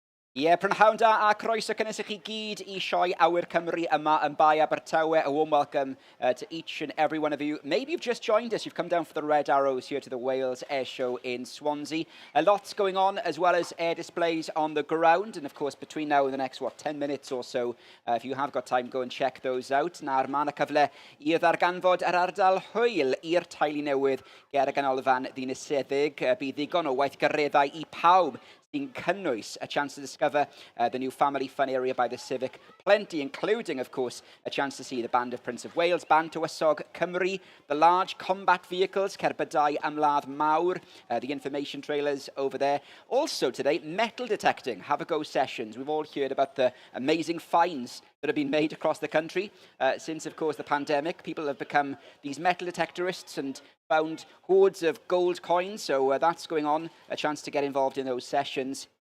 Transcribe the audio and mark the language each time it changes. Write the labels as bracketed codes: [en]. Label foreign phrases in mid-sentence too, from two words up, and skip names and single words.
[cy] Ie, prynhawn da a croeso cynnes i chi gyd I sioe Awyr Cymru yma yn Bai Abertawe. [en] A warm welcome to each and every one of you. Maybe you've just joined us. You've come down for the Red Arrows here to the Wales Airshow in Swansea. A lot's going on, as well as air displays on the ground. And of course, between now and the next, 10 minutes or so, if you have got time, go and check those out. [cy] Na'r ma' 'na cyfle I ddarganfod yr ardal hwyl i'r teulu newydd ger y ganolfan ddinasyddig. Bydd ddigon o weithgareddau I pawb sy'n cynnwys [en] a chance to discover the new family fun area by the Civic. Plenty, including, of course, a chance to see the Band of Prince of Wales, Band Tywysog Cymru, the large combat vehicles, [cy] cerbydau ymladd mawr, [en] the information trailers over there. Also today, metal detecting, have a go sessions. We've all heard about the amazing finds that have been made across the country since, of course, the pandemic. People have become these metal detectorists and found hordes of gold coins, so that's going on, a chance to get involved in those sessions.